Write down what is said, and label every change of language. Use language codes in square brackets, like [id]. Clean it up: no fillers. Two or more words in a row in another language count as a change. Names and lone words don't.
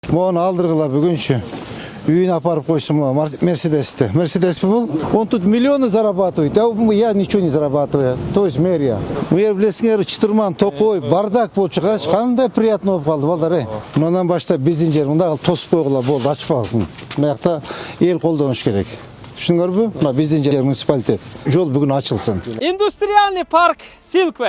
[ky] Ону алдыргыла бүгүнчү. Үйүнө апарып койсум Мерседести. Мерседес бул? [ru] Он тут миллионы зарабатывает, а я ничего не зарабатываю. То есть мэрия. [ky] Мэр билесиңер, чытырман, токой, бардак болчу. Кандай приятно болуп калды балдар. Мындан баштап биздин жер мындай тосуп койгула болду, ачып калсын. Мына жакта эл колдонуш керек. Түшүндүңөрбү? Мына биздин жер муниципалитет. Жол бүгүн ачылсын. [ru] Индустриальный парк Silkway.